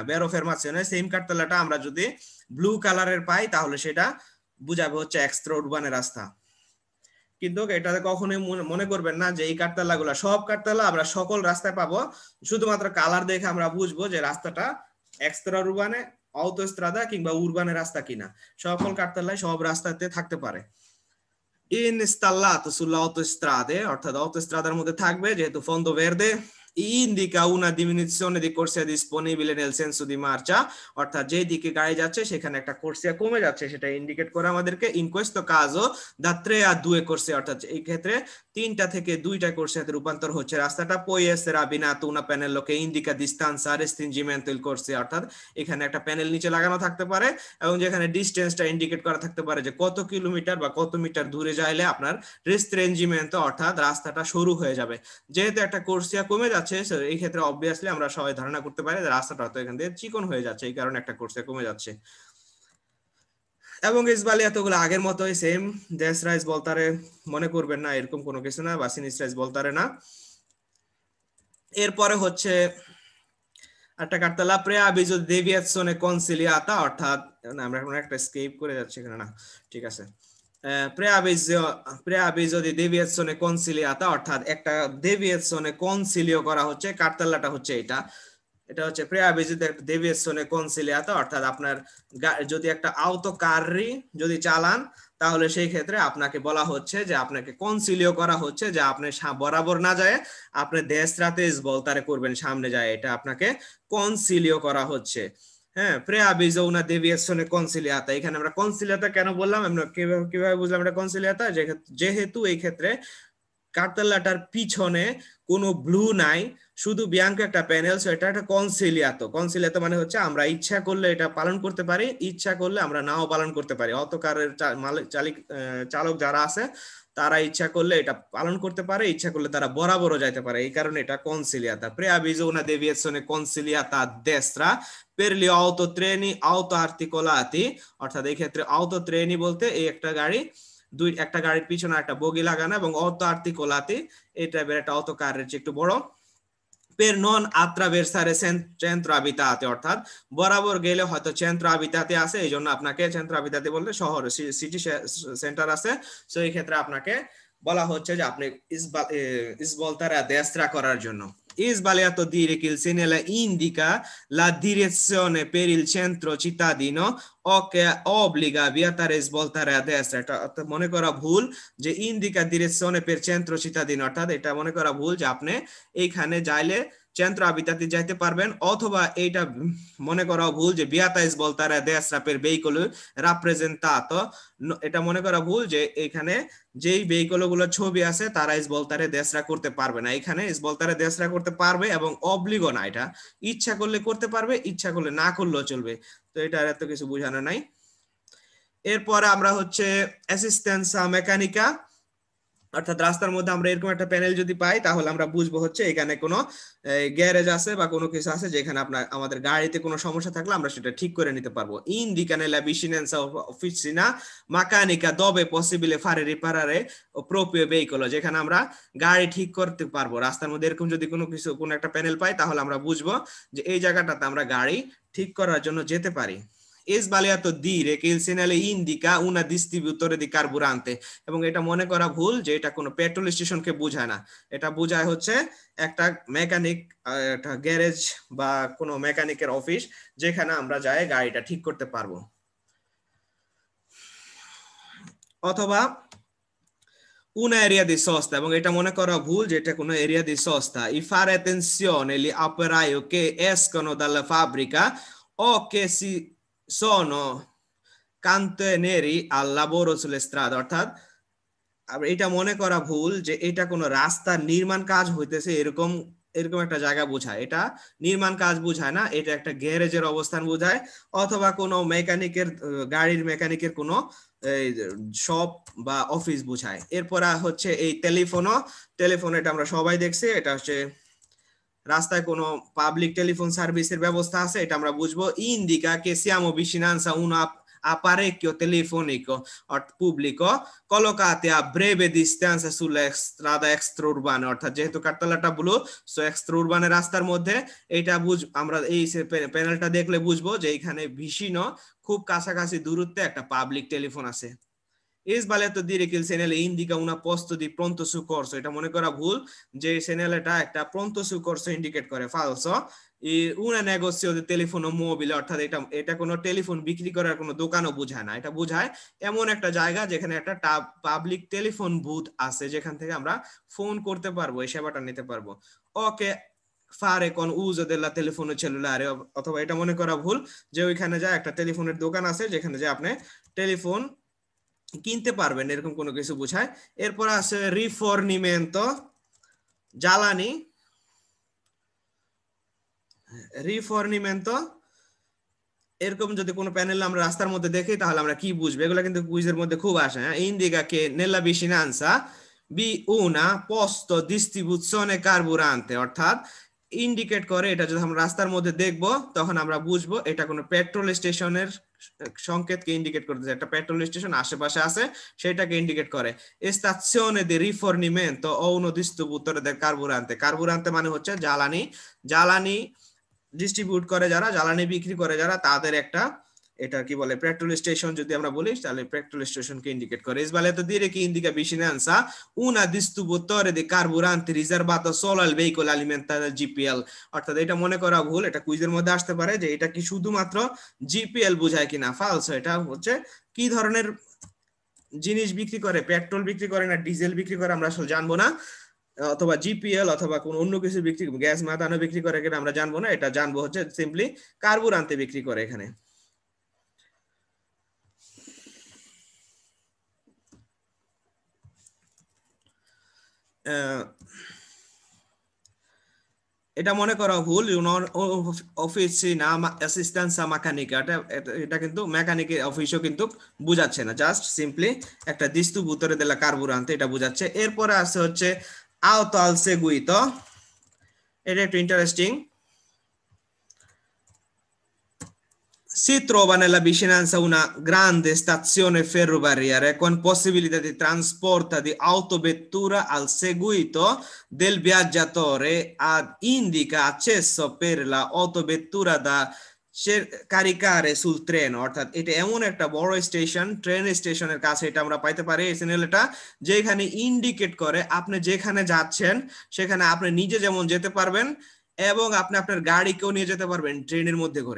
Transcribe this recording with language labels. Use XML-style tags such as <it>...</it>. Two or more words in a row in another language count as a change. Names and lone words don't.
<bn>বেরো ফেরমাশনে সেম কার্তেলাটা আমরা যদি ব্লু কালারের পাই তাহলে সেটা বুঝাবে হচ্ছে এক্সট্রা উরবানের রাস্তা। কিন্তু এটাতে কখনোই মনে করবেন না যে এই কার্তেলাগুলো সব কার্তেলা আমরা সকল রাস্তায় পাবো, শুধুমাত্র কালার দেখে আমরা বুঝবো যে রাস্তাটা এক্সট্রা উরবানে, autostrada কিংবা উরবানের রাস্তা কিনা। সকল কার্তেলায় সব রাস্তাতে থাকতে পারে।</bn> <it>installato sulle autostrade, অর্থাৎ autostradaর মধ্যে থাকবে যেহেতু fondo verde, indica una diminuzione di corsia disponibile nel senso di marcia,</it> <bn>অর্থাৎ যে দিকে গাড়ি যাচ্ছে সেখানে একটা কোর্সিয়া কমে যাচ্ছে, সেটা ইন্ডিকেট করে আমাদেরকে</bn> <it>in questo caso da 3 a 2 corsie,</it> <bn>অর্থাৎ এই ক্ষেত্রে 3টা থেকে 2টা কোর্সিয়াতে রূপান্তর হচ্ছে রাস্তাটা।</bn> <it>poi essere abbinato una pannello che indica distanza restringimento il corsia,</it> <bn>অর্থাৎ এখানে একটা প্যানেল নিচে লাগানো থাকতে পারে এবং যেখানে ডিসটেন্সটা ইন্ডিকেট করা থাকতে পারে যে কত কিলোমিটার বা কত মিটার দূরে যাইলে আপনার রেস্ট্রেঞ্জিমেন্ট, অর্থাৎ রাস্তাটা সরু হয়ে যাবে। যেহেতু একটা কোর্সিয়া কমে যাচ্ছে এই ক্ষেত্রে অবভিয়াসলি আমরা সবাই ধারণা করতে পারি যে রাস্তাটা তো এখান দিয়ে চিকন হয়ে যাচ্ছে, এই কারণে একটা কোর্সিয়া কমে যাচ্ছে। এবং ইসবালিয়াতগুলো আগের মতোই সেম, দেশরাইজ বলতারে মনে করবেন না এরকম কোনো কিছু না, বা সিনিস্ট্রাইজ বলতারে না। এরপরে হচ্ছে একটা কার্তেলা</bn> <it>preavviso di deviazione consigliata,</it> <bn>অর্থাৎ আমরা এখন একটা স্কেপ করে যাচ্ছি এখানে, না ঠিক আছে।</bn> <it>preavviso di deviazione consigliata,</it> <bn>অর্থাৎ একটা</bn> <it>deviazione consiglio</it> <bn>করা হচ্ছে, কার্তেলাটা হচ্ছে এটা হচ্ছে</bn> <it>preavviso di deviazione consigliata,</it> <bn>অর্থাৎ আপনার যদি একটা</bn> <it>auto carri</it> <bn>যদি চালান তাহলে সেই ক্ষেত্রে আপনাকে বলা হচ্ছে যে আপনাকে কনসিলিও করা হচ্ছে যে আপনি বরাবর না যায় আপনি দেশরাতে বলতারে করবেন সামনে যায়, এটা আপনাকে কনসিলিও করা হচ্ছে। হ্যাঁ,</bn> <it>preavviso una deviazione consigliata।</it> <bn>এখানে আমরা কনসিলিয়াতা কেন বললাম, আমরা কিভাবে বুঝলাম এটা কনসিলিয়াতা, যেহেতু এই ক্ষেত্রে কার্তেলাটার পিছনে কোনো ব্লু নাই, শুধু বিয়াঙ্কো একটা প্যানেল, সো এটা একটা কনসিলিয়াতো মানে হচ্ছে আমরা ইচ্ছা করলে এটা পালন করতে পারি, ইচ্ছা করলে আমরা নাও পালন করতে পারি। অটোকারের চালক যারা আছে তারা ইচ্ছা করলে এটা পালন করতে পারে, ইচ্ছা করলে তারা বরাবরও যাইতে পারে, এই কারণে এটা কনসিলিয়াতা।</bn> <it>preavviso una deviazione consigliata a destra per gli autotreni autoarticolati,</it> <bn>অর্থাৎ এই ক্ষেত্রে autotreni বলতে এই একটা গাড়ির পিছনে একটা বগি লাগানো এবং অটো আর্টিকোলাতে এই টাইপের একটা অটো কারের চেয়ে একটু বড়।</bn> <it>per non attraversare centro abitato,</it> <bn>অর্থাৎ বরাবর গেলে হয়তো</bn> <it>centro abitato</it> <bn>আছে, এই জন্য আপনাকে</bn> <it>centro abitato</it> <bn>বলতে শহর সিটি সেন্টার আছে, সো এই ক্ষেত্রে আপনাকে বলা হচ্ছে যে আপনি</bn> <it>svoltare a destra</it> <bn>করার জন্য।</bn> <it>Sbagliato dire che il segnale indica la direzione per il centro cittadino o che obbliga a vietare e svoltare a destra,</it> <bn>এটা মনে করা ভুল যে</bn> <it>indica direzione per centro cittadino,</it> <bn>অর্থাৎ এটা মনে করা ভুল যে আপনি এইখানে যাইলে</bn> <it>centro abitati</it> <bn>যাইতে পারবেন, অথবা এইটা মনে করা ভুল যে</bn> <it>vieta e svoltare a destra per veicolo rappresentato,</it> <bn>এটা মনে করা ভুল যে এখানে যেই ভেহিকলগুলো ছবি আছে তারা</bn> <it>svoltare destra</it> <bn>করতে পারবে না, এখানে</bn> <it>svoltare destra</it> <bn>করতে পারবে এবং অবলিগো না, এটা ইচ্ছা করলে করতে পারবে, ইচ্ছা করলে না করলেও চলবে, তো এটা এত কিছু বোঝানো নাই। এরপরে আমরা হচ্ছে</bn> <it>assistenza meccanica,</it> <bn>অর্থাৎ রাস্তার মধ্যে আমরা এরকম একটা প্যানেল যদি পাই তাহলে আমরা বুঝবো হচ্ছে এখানে কোনো গ্যারেজ আছে বা কোনো কিছু আছে যেখানে আপনার আমাদের গাড়িতে কোনো সমস্যা থাকলে আমরা সেটা ঠিক করে নিতে পারবো।</bn> <it>Indica nella vicinanza officina meccanica dove è possibile fare riparare proprio veicolo,</it> <bn>যেখানে আমরা গাড়ি ঠিক করতে পারবো। রাস্তার মধ্যে এরকম যদি কোনো একটা প্যানেল পাই তাহলে আমরা বুঝবো যে এই জায়গাটাতে আমরা গাড়ি ঠিক করার জন্য যেতে পারি।</bn> <it>È sbagliato dire che il segnale indica una distributore di carburante,</it> <bn>এবং এটা মনে করা ভুল যে এটা কোনো পেট্রোল স্টেশনকে বোঝায় না। এটা বোঝায় হচ্ছে একটা মেকানিক, একটা গ্যারেজ বা কোনো মেকানিকের অফিস যেখানে আমরা যাই গাড়িটা ঠিক করতে পারবো।</bn> <it>অথবা una area di sosta,</it> <bn>এবং এটা মনে করা ভুল যে এটা কোনো এরিয়া</bn> <it>di sosta. I fare attenzione gli operai che escono dalla fabbrica o che si sono cantieri al lavoro sulle strade,</it> <bn>অর্থাৎ এটা মনে করা ভুল যে এটা কোনো রাস্তার নির্মাণ কাজ হইতেছে এরকম এরকম একটা জায়গা বোঝায়। এটা নির্মাণ কাজ বোঝায় না, এটা একটা গ্যারেজের অবস্থান বোঝায় অথবা কোনো মেকানিকের গাড়ির মেকানিকের কোনো শপ বা অফিস বোঝায়। এরপর হচ্ছে এই টেলিফোন এটা আমরা সবাই দেখছি, এটা হচ্ছে রাস্তায় কোনো পাবলিক টেলিফোন সার্ভিসের ব্যবস্থা আছে, এটা আমরা বুঝবো।</bn> <it>Indica che siamo vicinanza a un apparecchio telefonico pubblico collocate a breve distanza sulla strada extraurbana,</it> <bn>অর্থাৎ যেহেতু কাঠতলাটা ব্লু, সো এক্সট্রা রাস্তার মধ্যে এটা আমরা এই প্যানেলটা দেখলে বুঝবো যে এখানে ভিসিন খুব কাছাকাছি দূরত্বে একটা পাবলিক টেলিফোন আছে।</bn> <it>È sbagliato dire che il segnale indica un posto di pronto soccorso,</it> <bn>এটা মনে করা ভুল যে সেনালটা একটা</bn> <it>pronto soccorso</it> <bn>ইন্ডিকেট করে, ফালসো।</bn> <it>una negozio di telefono mobile,</it> <bn>অর্থাৎ এটা কোনো টেলিফোন বিক্রি করার কোনো দোকানও বোঝায় না, এটা বোঝায় এমন একটা জায়গা যেখানে একটা পাবলিক টেলিফোন বুথ আছে যেখান থেকে আমরা ফোন করতে পারবো, এই সেবাটা নিতে পারবো।</bn> <it>ওকে fare con uso della telefono cellulare,</it> <bn>অথবা এটা মনে করা ভুল যে ওইখানে যায় একটা টেলিফোনের দোকান আছে যেখানে যে আপনি টেলিফোন কিনতে পারবেন, এরকম কোনো কিছু বোঝায়। এরপর আছে রিফর্নিমেন্টো, জ্বালানি। রিফর্নিমেন্টো এরকম যদি কোনো প্যানেল আমরা রাস্তার মধ্যে দেখি তাহলে আমরা কি বুঝবো, এগুলো কিন্তু কুইজের মধ্যে খুব আসে।</bn> <it>Indica che nella vicinanza vi una posto distribuzione carburante,</it> <bn>অর্থাৎ ইন্ডিকেট করে এটা যদি আমরা রাস্তার মধ্যে দেখবো তখন আমরা বুঝবো এটা কোনো পেট্রোল স্টেশনের সংকেতকে ইন্ডিকেট করতেছে, একটা পেট্রোল স্টেশন আশেপাশে আছে সেটাকে ইন্ডিকেট করে।</bn> <it>stazione di rifornimento o uno distributore del carburante,</it> <bn>কার্বুরান্তে মানে হচ্ছে জ্বালানি, জ্বালানি ডিস্ট্রিবিউট করে যারা, জ্বালানি বিক্রি করে যারা, তাদের একটা এটা কি বলে পেট্রোল স্টেশন যদি আমরা বলি তাহলে পেট্রোল স্টেশনকে ইন্ডিকেট করে।</bn> <it>sbagliato dire che indica vicinanza una distributore di carburante riservato solo al veicolo alimentato dal GPL,</it> <bn>অর্থাৎ এটা মনে করা ভুল, এটা কুইজের মধ্যে আসতে পারে যে এটা কি শুধুমাত্র জিপিএল বোঝায় কিনা, ফালসো। এটা হচ্ছে কি ধরনের জিনিস বিক্রি করে, পেট্রোল বিক্রি করে না ডিজেল বিক্রি করে আমরা আসলে জানবো না, অথবা জিপিএল অথবা কোন অন্য কিছু বিক্রি, গ্যাস মাদানো বিক্রি করে কিনা আমরা জানবো না, এটা জানবো হচ্ছে সিম্পলি কার্বুরান্তে বিক্রি করে এখানে। এটা মনে করা ভুল,</bn> <it>officina assistenza meccanica,</it> <bn>এটা কিন্তু মেকানিকের অফিসও কিন্তু বুঝাচ্ছে না, জাস্ট সিম্পলি একটা</bn> <it>distributore della carburante</it> <bn>এটা বুঝাচ্ছে। এরপরে আছে হচ্ছে</bn> <it>auto al seguito,</it> <bn>এটা একটু ইন্টারেস্টিং।</bn> <it>Si trova nella vicinanza una grande stazione ferroviaria con possibilità di trasporto di autovettura al seguito del viaggiatore, indica accesso per la autovettura da caricare sul treno,</it> <bn>অর্থাৎ এটা এমন একটা বড় স্টেশন, ট্রেন স্টেশনের কাছে এটা আমরা পাইতে পারি এই সিগন্যালটা, যেখানে ইন্ডিকেট করে আপনি যেখানে যাচ্ছেন সেখানে আপনি নিজে যেমন যেতে পারবেন এবং আপনি আপনার গাড়িকেও নিয়ে যেতে পারবেন ট্রেনের মধ্যে করে।</bn>